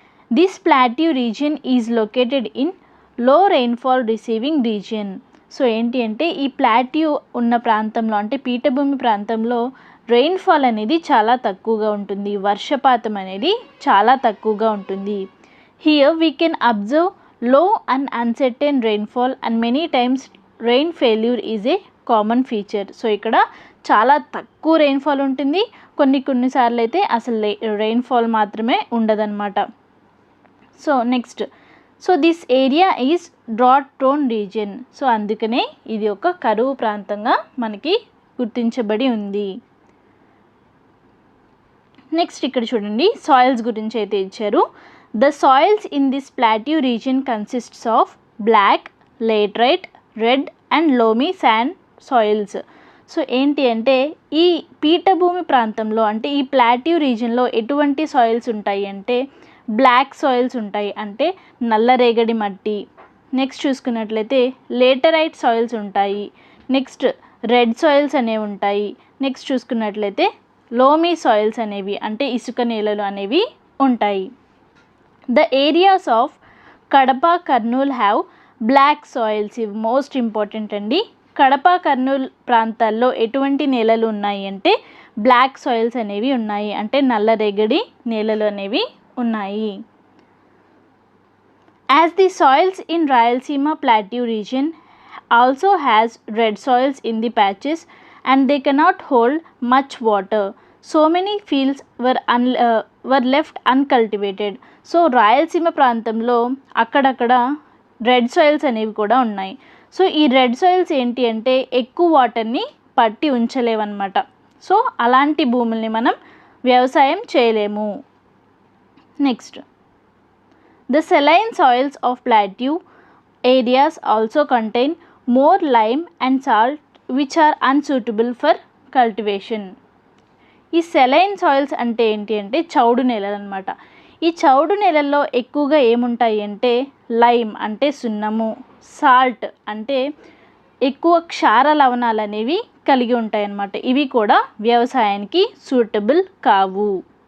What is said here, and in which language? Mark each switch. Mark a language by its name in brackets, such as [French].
[English] This plateau region is located in low rainfall receiving region. [Telugu] So ఏంటి అంటే ఈ ప్లాట్యూ ఉన్న ప్రాంతంలో అంటే పీఠభూమి ప్రాంతంలో రెయిన్ఫాల్ అనేది చాలా తక్కువగా ఉంటుంది, వర్షపాతం అనేది చాలా తక్కువగా ఉంటుంది. [English] Here we can observe low and uncertain rainfall and many times rain failure is a common feature. [Telugu] So ఇక్కడ చాలా తక్కువ రెయిన్ఫాల్ ఉంటుంది, కొన్నిసార్లు అయితే అసలు రెయిన్ఫాల్ మాత్రమే ఉండదన్నమాట. [English] So next, so this area is drought prone region. [Telugu] So అందుకనే ఇది ఒక కరువు ప్రాంతంగా మనకి గుర్తించబడి ఉంది. నెక్స్ట్ ఇక్కడ చూడండి, సాయిల్స్ గురించి అయితే ఇచ్చారు. [English] The soils in this plateau region consists of black, laterite, red and loamy sand soils. [Telugu] So ఏంటి అంటే ఈ పీఠభూమి ప్రాంతంలో అంటే ఈ ప్లాట్యూ రీజియన్లో ఎటువంటి సాయిల్స్ ఉంటాయి అంటే బ్లాక్ సాయిల్స్ ఉంటాయి, అంటే నల్లరేగడి మట్టి. నెక్స్ట్ చూసుకున్నట్లయితే లేటరైట్ సాయిల్స్ ఉంటాయి. నెక్స్ట్ రెడ్ సాయిల్స్ అనేవి ఉంటాయి. నెక్స్ట్ చూసుకున్నట్లయితే లోమీ సాయిల్స్ అనేవి అంటే ఇసుక నేలలు అనేవి ఉంటాయి. [English] The areas of Kadapa, Kurnool have black soils. [Telugu] ఇవి మోస్ట్ ఇంపార్టెంట్ అండి. కడప, కర్నూలు ప్రాంతాల్లో ఎటువంటి నేలలు ఉన్నాయి అంటే బ్లాక్ సాయిల్స్ అనేవి ఉన్నాయి, అంటే నల్లరేగడి నేలలు అనేవి ఉన్నాయి. [English] As the soils in Rayalaseema Plateau region also has red soils in the patches and they cannot hold much water. So many fields were left uncultivated. [Telugu] So Rayalaseema ప్రాంతంలో అక్కడక్కడ రెడ్ సాయిల్స్ అనేవి కూడా ఉన్నాయి. సో ఈ రెడ్ సాయిల్స్ ఏంటి అంటే ఎక్కువ వాటర్ని పట్టి ఉంచలేవన్నమాట. సో అలాంటి భూముల్ని మనం వ్యవసాయం చేయలేము. [English] Next, the saline soils of plateau areas also contain more lime and salt which are unsuitable for cultivation. [Telugu] ఈ సెలైన్ సాయిల్స్ అంటే ఏంటి అంటే చౌడు నేలలు అనమాట. ఈ చౌడు నేలల్లో ఎక్కువగా ఏముంటాయి అంటే లైమ్ అంటే సున్నము, సాల్ట్ అంటే ఎక్కువ క్షార లవణాలు అనేవి కలిగి ఉంటాయి అన్నమాట. ఇవి కూడా వ్యవసాయానికి సూటబుల్ కావు.